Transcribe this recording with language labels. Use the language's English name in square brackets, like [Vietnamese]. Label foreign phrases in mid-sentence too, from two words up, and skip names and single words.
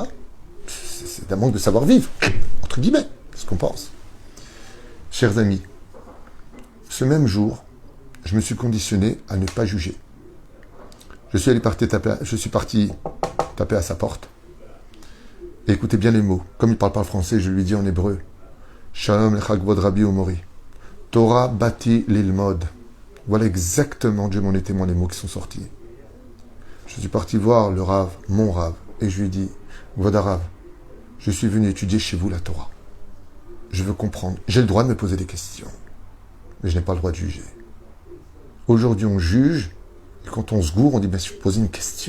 [French] C'est un manque de savoir-vivre, entre guillemets, c'est ce qu'on pense. Chers amis, ce même jour, je me suis conditionné à ne pas juger. Je suis parti taper à sa porte. Et écoutez bien les mots. Comme il ne parle pas le français, je lui dis en hébreu. [Hebrew] שלום לך כבוד רבי Omori. תורה באתי ללמוד. [French] Voilà exactement, Dieu m'en est témoin, les mots qui sont sortis. Je suis parti voir le Rav, mon Rav, et je lui dis, [Hebrew] כבוד רב, [French] je suis venu étudier chez vous la Torah. Je veux comprendre. J'ai le droit de me poser des questions. Mais je n'ai pas le droit de juger. Aujourd'hui, on juge, et quand on se gourre, on dit, je vais poser une question.